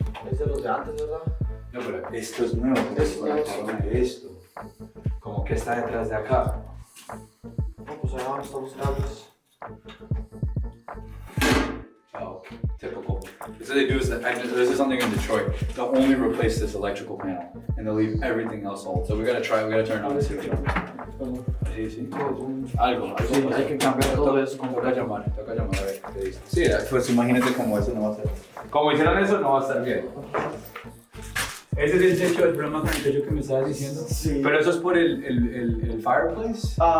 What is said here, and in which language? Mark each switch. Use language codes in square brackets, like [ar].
[es] Es de los de antes, ¿verdad? No, pero esto es nuevo. Esto. Como que está detrás de acá. No, pues allá están los cables. [en] Oh, typical. This what they do is that this is something in Detroit. They'll only replace this electrical panel and they'll leave everything else old. So we gotta turn it on and see. [es] Sí. Algo. Sí, hay que cambiar todo eso. Toca llamar a ver qué dice. Sí, pues imagínate cómo eso no va a ser. Como hicieron eso, no va a estar bien. Ese es el techo, el problema con el techo que me estabas diciendo. Sí. Pero eso es por el fireplace.